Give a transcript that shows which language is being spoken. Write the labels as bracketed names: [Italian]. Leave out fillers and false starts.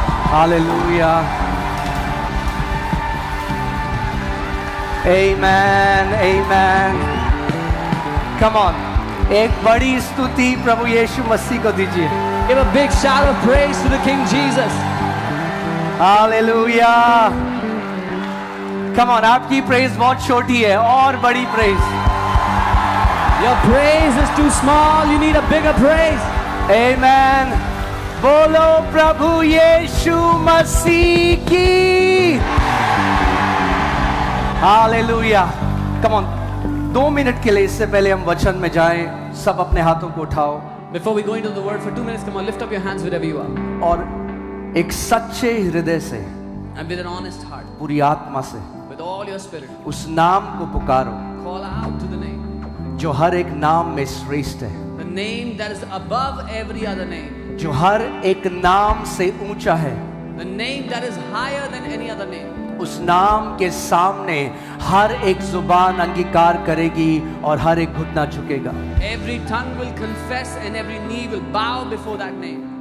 [English] Hallelujah. Amen. Amen. Come on. [Hindi] एक बड़ी स्तुति प्रभु यीशु मसीह को दीजिए। [English] Give a big shout of praise to the King Jesus. Hallelujah. [Hindi] Come on, आपकी प्रेज बहुत छोटी है, और बड़ी praise. [English] Your praise is too small. You need a bigger praise. [Hindi] Amen. बोलो प्रभु यीशु मसीह की। हालेलुया। कम ऑन, 2 मिनट के लिए, इससे पहले हम वचन में जाएं, सब अपने हाथों को उठाओ। [English] Before we go into the word for 2 minutes, come on, lift up your hands wherever you are. [Hindi] और एक सच्चे हृदय से, [English] and with an honest heart, [Hindi] पूरी आत्मा से, [English] with all your spirit, [Hindi] उस नाम को पुकारो [English] call out to the name, [Hindi] जो हर एक नाम में श्रेष्ठ है, [English] the name that is above every other name, [Hindi] जो हर एक नाम से ऊंचा है, [English] the name that is higher than any other name. [Hindi] उस नाम के सामने हर एक जुबान अंगीकार करेगी और हर एक घुटना झुकेगा। [English] Every tongue will confess and every knee will bow before that name.